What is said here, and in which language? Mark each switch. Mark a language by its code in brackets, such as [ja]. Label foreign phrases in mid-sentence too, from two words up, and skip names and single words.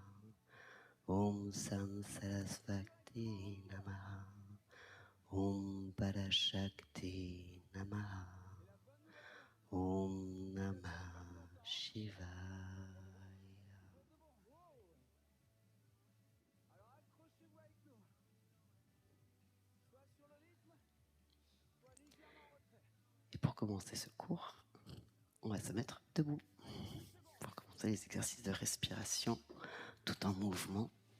[sa] Om Sam Sarasvati Namaha. Om Parashakti Namaha. Om Namah Shivaya. [fr] Et pour commencer ce cours, on va se mettre debout pour commencer les exercices de respiration tout en mouvement.